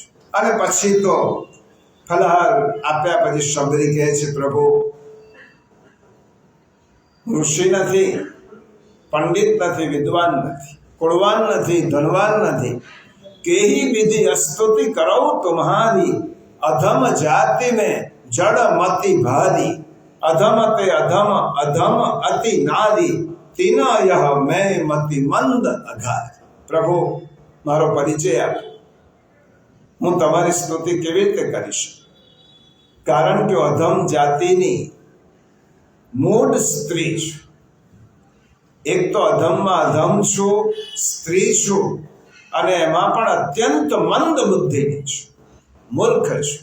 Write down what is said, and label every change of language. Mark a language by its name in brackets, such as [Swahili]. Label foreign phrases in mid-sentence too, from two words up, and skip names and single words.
[Gujarati] અને પછી તો ફલહાર આપ્યા પછી શબરી કહે છે, પ્રભુ ઋષિ નથી, પંડિત નથી, વિદ્વાન નથી, કુળવાન નથી, ધનવાન નથી, [Awadhi] केहि बिधि अस्तुति करौं तुम्हारी, अधम जाति में जड़ मति भारी, अधम ते अधम अधम अति नारी, तीना यह मैं मति मंद अघार. [Gujarati] પ્રભુ મારો પરિચય આપો, હું તમારી સ્તુતિ કેવી રીતે કરીશ? કારણ કે અધમ જાતિની મૂળ સ્ત્રી છું. એક તો અધમમાં અધમ છું, સ્ત્રી છું, અને એમાં પણ અત્યંત મંદ બુદ્ધિની છું, મૂર્ખ છું.